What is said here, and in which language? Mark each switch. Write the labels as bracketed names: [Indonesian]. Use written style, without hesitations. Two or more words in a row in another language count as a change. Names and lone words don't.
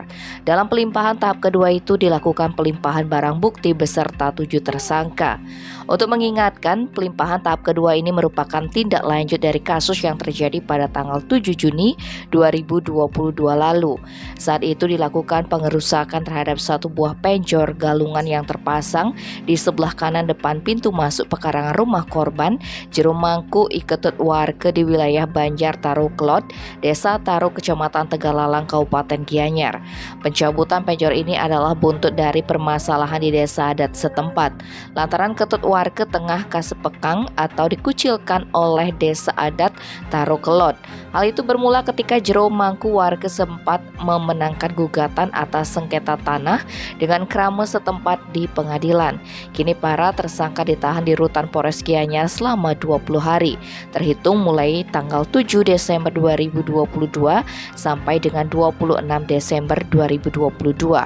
[Indonesian] Dalam pelimpahan tahap kedua itu dilakukan pelimpahan barang bukti beserta 7 tersangka. Untuk mengingatkan, pelimpahan tahap kedua ini merupakan tindak lanjut dari kasus yang terjadi pada tanggal 7 Juni 2022 lalu. Saat itu dilakukan pengerusakan terhadap satu buah penjor galungan yang terpasang di sebelah kanan depan pintu masuk pekarangan rumah korban Jero Mangku Iketut warga di wilayah Banjar Tarukelot, Desa Taru, Kecamatan Tegalalang, Kabupaten Gianyar. Pencabutan penjor ini adalah buntut dari permasalahan di desa adat setempat, lantaran ketut warga tengah kasepekang atau dikucilkan oleh desa adat Tarukelot. Hal itu bermula ketika Jero Mangku warga sempat memenangkan gugatan atas sengketa tanah dengan krama setempat di pengadilan. Kini para tersangka ditahan di rutan Polres Gianyar selama 20 hari, terhitung mulai tanggal 7 Desember 2022 sampai dengan 26 Desember 2022.